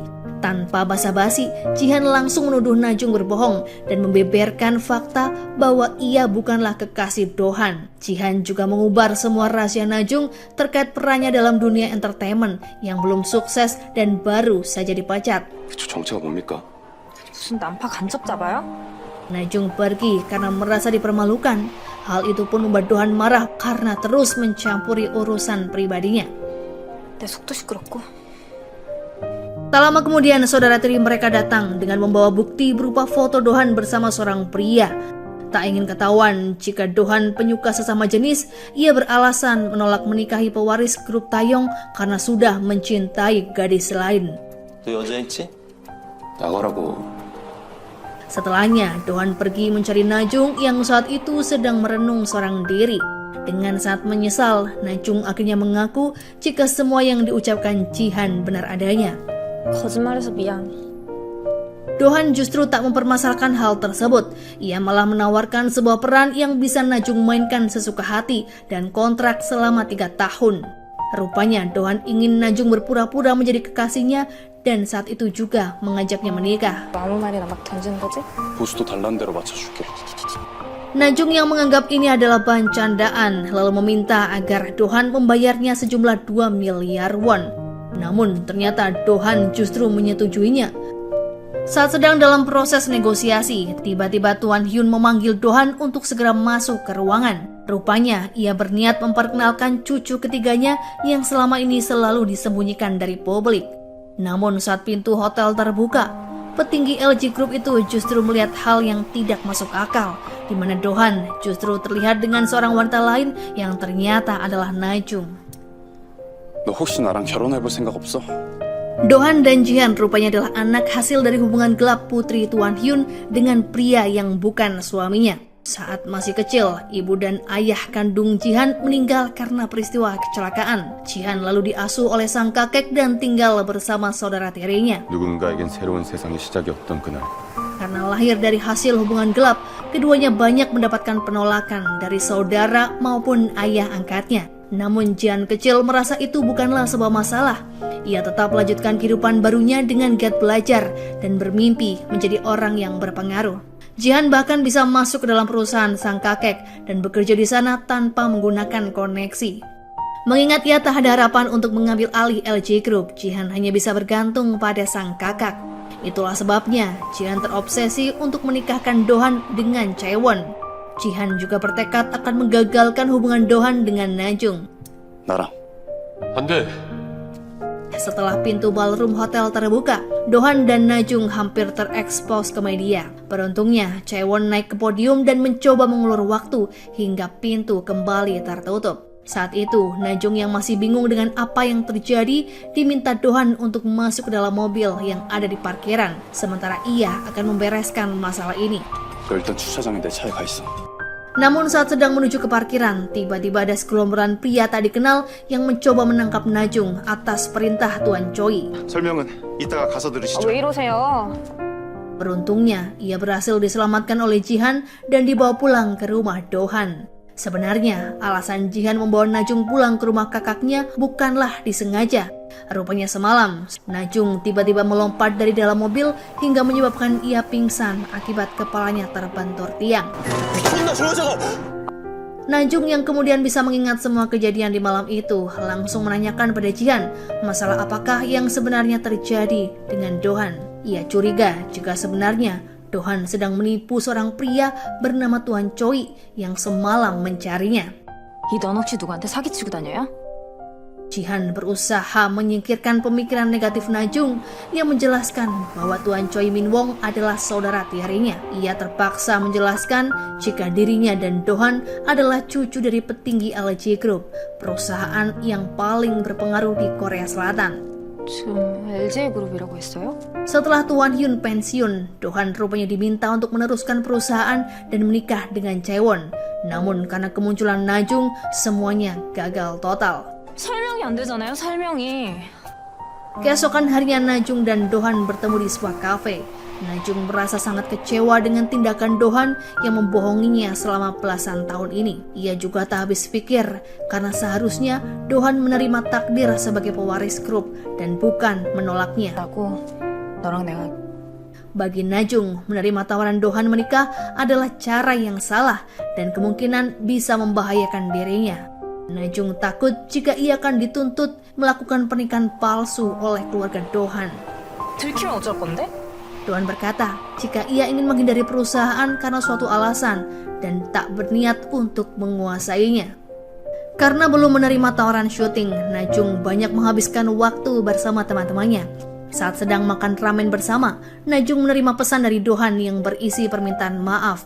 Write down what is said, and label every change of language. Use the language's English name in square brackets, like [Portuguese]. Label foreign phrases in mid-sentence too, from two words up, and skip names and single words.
[Indonesian] Tanpa basa-basi, Jihan langsung menuduh Najung berbohong dan membeberkan fakta bahwa ia bukanlah kekasih Dohan. Jihan juga mengubar semua rahasia Najung terkait perannya dalam dunia entertainment yang belum sukses dan baru saja dipecat. [Korean] 저 정체가 뭡니까? 무슨 난파 간첩 잡아요? [Indonesian] Najung pergi karena merasa dipermalukan. Hal itu pun membuat Dohan marah karena terus mencampuri urusan pribadinya. [Korean] 내 속도 시끄럽고. [Indonesian] Tak lama kemudian, saudara tiri mereka datang dengan membawa bukti berupa foto Dohan bersama seorang pria. Tak ingin ketahuan jika Dohan penyuka sesama jenis, ia beralasan menolak menikahi pewaris grup Taeyong karena sudah mencintai gadis lain. [Korean] 너 여자 있지? 나가라고. [Indonesian] Setelahnya, Dohan pergi mencari Najung yang saat itu sedang merenung seorang diri. Dengan sangat menyesal, Najung akhirnya mengaku jika semua yang diucapkan Jihan benar adanya. [Korean] 거짓말해서 미안. [Indonesian] Dohan justru tak mempermasalahkan hal tersebut. Ia malah menawarkan sebuah peran yang bisa Najung mainkan sesuka hati dan kontrak selama 3 tahun. Rupanya Dohan ingin Najung berpura-pura menjadi kekasihnya dan saat itu juga mengajaknya menikah. [Korean] 아무 말이나 막 던지는 거지? 보수도 달란 대로 맞춰줄게. [Indonesian] Najung yang menganggap ini adalah bahan candaan lalu meminta agar Dohan membayarnya sejumlah 2 miliar won. Namun ternyata Dohan justru menyetujuinya. Saat sedang dalam proses negosiasi, tiba-tiba Tuan Hyun memanggil Dohan untuk segera masuk ke ruangan. Rupanya ia berniat memperkenalkan cucu ketiganya yang selama ini selalu disembunyikan dari publik. Namun saat pintu hotel terbuka, petinggi LG Group itu justru melihat hal yang tidak masuk akal, di mana Dohan justru terlihat dengan seorang wanita lain yang ternyata adalah Najung. [Korean] 너 혹시 나랑 결혼해볼 생각 없어? [Indonesian] Dohan dan Jihan rupanya adalah anak hasil dari hubungan gelap putri Tuan Hyun dengan pria yang bukan suaminya. Saat masih kecil, ibu dan ayah kandung Jihan meninggal karena peristiwa kecelakaan. Jihan lalu diasuh oleh sang kakek dan tinggal bersama saudara tirinya. [Korean] 누군가에겐 새로운 세상의 시작이었던 그날. [Indonesian] Karena lahir dari hasil hubungan gelap, keduanya banyak mendapatkan penolakan dari saudara maupun ayah angkatnya. Namun Jihan kecil merasa itu bukanlah sebuah masalah. Ia tetap melanjutkan kehidupan barunya dengan giat belajar dan bermimpi menjadi orang yang berpengaruh. Jihan bahkan bisa masuk ke dalam perusahaan sang kakek dan bekerja di sana tanpa menggunakan koneksi. Mengingat ia tak ada harapan untuk mengambil alih LG Group, Jihan hanya bisa bergantung pada sang kakak. Itulah sebabnya Jihan terobsesi untuk menikahkan Dohan dengan Chaewon. Jihan juga bertekad akan menggagalkan hubungan Dohan dengan Najung. [Korean] 나랑. 안 돼. [Indonesian] Setelah pintu ballroom hotel terbuka, Dohan dan Najung hampir terekspos ke media. Beruntungnya, Chaewon naik ke podium dan mencoba mengulur waktu hingga pintu kembali tertutup. Saat itu, Najung yang masih bingung dengan apa yang terjadi diminta Dohan untuk masuk ke dalam mobil yang ada di parkiran, sementara ia akan membereskan masalah ini. [Korean] 너 일단 주차장에 내 차에 가 있어. [Indonesian] Namun saat sedang menuju ke parkiran, tiba-tiba ada segerombolan pria tak dikenal yang mencoba menangkap Najung atas perintah Tuan Choi. [Korean] 설명은 이따가 가서 들으시죠. 왜 이러세요? [Indonesian] Beruntungnya, ia berhasil diselamatkan oleh Jihan dan dibawa pulang ke rumah Dohan. Sebenarnya, alasan Jihan membawa Najung pulang ke rumah kakaknya bukanlah disengaja. Rupanya semalam, Najung tiba-tiba melompat dari dalam mobil hingga menyebabkan ia pingsan akibat kepalanya terbentur tiang. Najung yang kemudian bisa mengingat semua kejadian di malam itu langsung menanyakan pada Jihan masalah apakah yang sebenarnya terjadi dengan Dohan. Ia curiga jika sebenarnya Dohan sedang menipu seorang pria bernama Tuan Choi yang semalam mencarinya. [Korean] 이 넌 혹시 누구한테 사기치고 다녀요? [Indonesian] Jihan berusaha menyingkirkan pemikiran negatif Najung yang menjelaskan bahwa Tuan Choi Min Wong adalah saudara tirinya. Ia terpaksa menjelaskan jika dirinya dan Dohan adalah cucu dari petinggi LG Group, perusahaan yang paling berpengaruh di Korea Selatan. [Korean] 지금 LG 그룹이라고 했어요? [Indonesian] Setelah Tuan Hyun pensiun, Dohan rupanya diminta untuk meneruskan perusahaan dan menikah dengan Chaewon. Namun karena kemunculan Najung, semuanya gagal total. [Korean] 설명이 안 되잖아요, 설명이. [Indonesian] Keesokan harinya Najung dan Dohan bertemu di sebuah kafe. Najung merasa sangat kecewa dengan tindakan Dohan yang membohonginya selama belasan tahun ini. Ia juga tak habis pikir karena seharusnya Dohan menerima takdir sebagai pewaris grup dan bukan menolaknya. [Korean] 라고 너랑 내가 [Indonesian] Bagi Najung, menerima tawaran Dohan menikah adalah cara yang salah dan kemungkinan bisa membahayakan dirinya. Najung takut jika ia akan dituntut melakukan pernikahan palsu oleh keluarga Dohan. [Korean] 들키면 어쩔 건데? [Indonesian] Dohan berkata jika ia ingin menghindari perusahaan karena suatu alasan dan tak berniat untuk menguasainya. Karena belum menerima tawaran syuting, Najung banyak menghabiskan waktu bersama teman-temannya. Saat sedang makan ramen bersama, Najung menerima pesan dari Dohan yang berisi permintaan maaf.